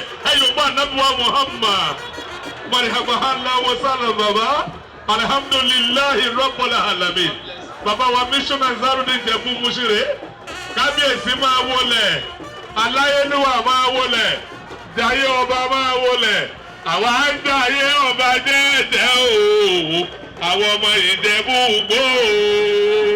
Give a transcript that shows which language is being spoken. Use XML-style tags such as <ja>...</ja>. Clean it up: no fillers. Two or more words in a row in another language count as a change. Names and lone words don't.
<yo>Jaiyeoba Adebajo Muhammad.</yo> <ar>مرحبا الله وسلم</ar> <yo>baba.</yo> <ar>الحمد لله رب العالمين.</ar> <yo>Baba wa mission Anzaruddin Ijebu Musire. Kábíyèsí máa wọlé. Aláyélúwà máa wọlé. Jaiyeoba máa wọlé. Àwa ń Jaiyeoba jẹ́jẹ́ o. Àwọn ọmọ Ìjẹ̀bú gbó o.</yo>